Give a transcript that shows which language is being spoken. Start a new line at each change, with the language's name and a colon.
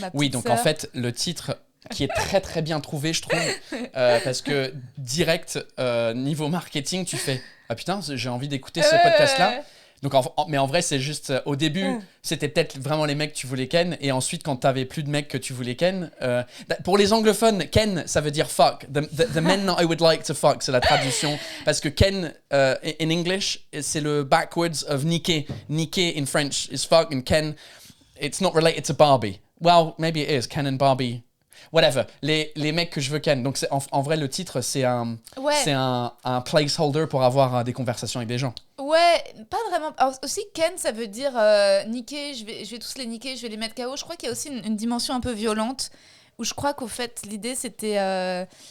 French: Oui, donc en fait, le titre qui est très très bien trouvé, je trouve, parce que direct, niveau marketing, tu fais « Ah putain, j'ai envie d'écouter ce podcast-là ». Donc, mais en vrai, c'est juste au début, c'était peut-être vraiment les mecs que tu voulais ken, et ensuite, quand t'avais plus de mecs que tu voulais ken, pour les anglophones, ken, ça veut dire fuck.
English: The men I would like to fuck, c'est la traduction. Parce que ken, in English, c'est le backwards of niquer. Niquer in French is fuck, and ken, it's not related to Barbie. Well, maybe it is, Ken and Barbie.
French: Whatever, les mecs que je veux ken. Donc en vrai, le titre, c'est un placeholder pour avoir des conversations avec des gens. Ouais, pas vraiment. Alors, aussi, ken, ça veut dire niquer, je vais tous les niquer, je vais les mettre KO. Je crois qu'il y a aussi une dimension un peu violente, où je crois qu'au fait, l'idée, c'était...